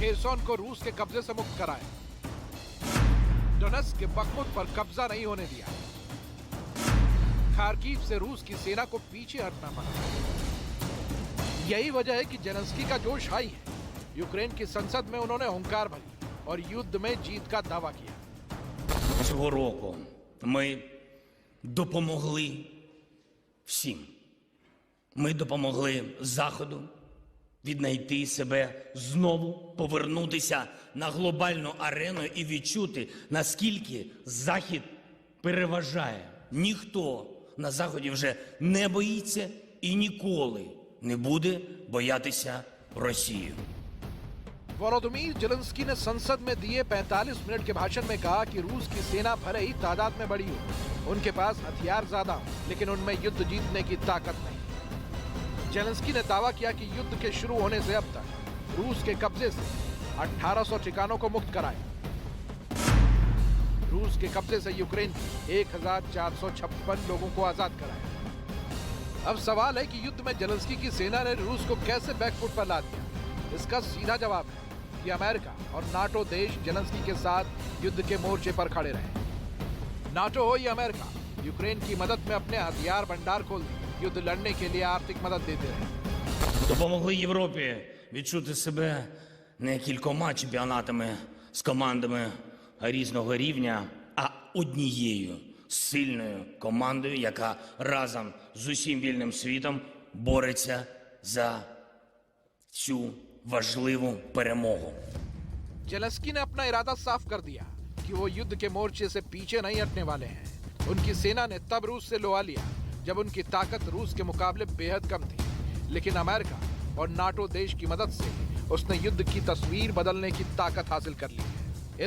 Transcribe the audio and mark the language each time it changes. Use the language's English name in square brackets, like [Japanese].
[Hindi] Kherson को रूस के कब्जे से मुक्त कराया। डोनेट्स्क के बखमुत पर कब्जा नहीं होने दिया। खार्किव से रूस की सेना को पीछे हटना पड़ा। यही वजह है कि जेलेंस्की का जोश हाई है। यूक्रेन की संसद में उन्होंने हुंकार भरी और युद्ध में जीत का दावा किया। [Ukrainian] Цього року ми допомогли всім. Ми допомогли Заходу віднайти себе знову, повернутися на глобальну арену і відчути, наскільки Захід переважає. Ніхто на Заході вже не боїться і ніколи не буде боятися Росію. [Hindi] वोलोदिमीर जेलेंस्की ने संसद में दिए 45 मिनट के भाषण में कहा कि रूस की सेना भले ही तादाद में बड़ी हो, उनके पास हथियार ज्यादा हो, लेकिन उनमें युद्ध जीतने की ताकत नहीं। जेलेंस्की ने दावा किया कि युद्ध के शुरू होने से अब तक रूस के कब्जे से 1800 ठिकानों को मुक्त कराया। रूस के कब्जे से यूक्रेन के 1456 लोगों को आजाद कराया। अब सवाल है कि युद्ध में जेलेंस्की की सेना ने रूस को कैसे बैकफुट पर ला दिया। इसका सीधा जवाब है कि अमेरिका और नाटो देश जेलेंस्की के साथ युद्ध के मोर्चे पर खड़े रहे। नाटो हो या अमेरिका, यूक्रेन की मदद में अपने हथियार भंडार खोल दिए, युद्ध लड़ने के लिए आर्थिक मदद देते रहे। [Ukrainian] Допомогли Європі відчути себе не кількома чемпіонатами з командами різного рівня, а однією сильною командою, яка разом з усім вільним світом бореться за цю важливу перемогу. [Hindi] जेलेंस्की ने अपना इरादा साफ कर दिया कि वो युद्ध के मोर्चे से पीछे नहीं हटने वाले हैं। उनकी सेना ने तब रूस से लोहा लिया जब उनकी ताकत रूस के मुकाबले बेहद कम थी, लेकिन अमेरिका और नाटो देश की मदद से उसने युद्ध की तस्वीर बदलने की ताकत हासिल कर ली है।